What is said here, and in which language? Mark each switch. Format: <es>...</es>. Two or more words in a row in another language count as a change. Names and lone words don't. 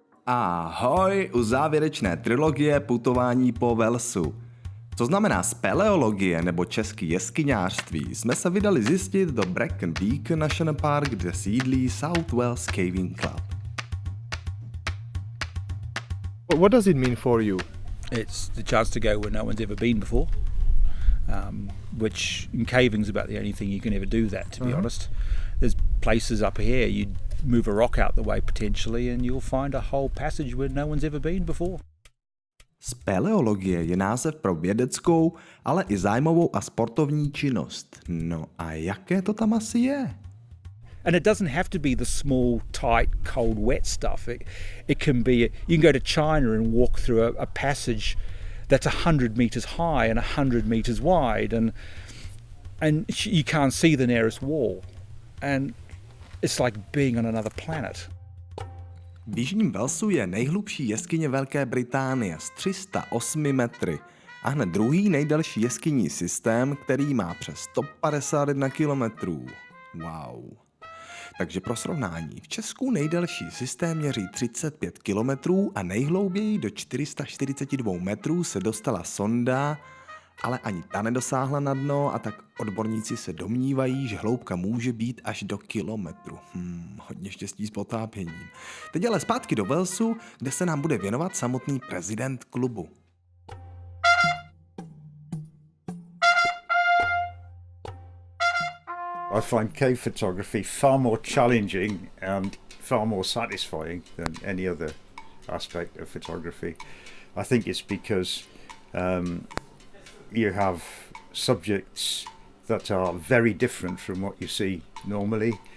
<cs>Ahoj u závěrečné trilogie putování po Walesu. Co znamená speleologie nebo český jeskyňářství, jsme se vydali zjistit do Brecon National Park, kde sídlí South Wales Caving Club.</cs> <en>What does it mean for you? It's the chance to go where no one's ever been before, which in caving's about the only thing you can ever do that, to be honest. There's places up here, you'd move a rock out the way potentially and you'll find a whole passage where no one's ever been before.</en> <cs>Speleologie je název pro vědeckou, ale i zájmovou a sportovní činnost. No a jaké to tam asi je?</cs> <en>And it doesn't have to be the small, tight, cold, wet stuff. It can be, you can go to China and walk through a passage that's 100 meters high and 100 meters wide, and you can't see the nearest wall. And it's like being on another planet.</en> <cs>V jižním Walesu je nejhlubší jeskyně Velké Británie s 308 metry a hned druhý nejdelší jeskyní systém, který má přes 151 kilometrů. Wow. Takže pro srovnání, v Česku nejdelší systém měří 35 kilometrů a nejhlouběji do 442 metrů se dostala sonda, ale ani ta nedosáhla na dno a tak odborníci se domnívají, že hloubka může být až do kilometru. Hodně štěstí s potápěním. Teď ale zpátky do Walesu, kde se nám bude věnovat samotný prezident klubu.</cs> <en>I find cave photography far more challenging and far more satisfying than any other aspect of photography. I think it's because you have subjects that are very different from what you see normally.</en>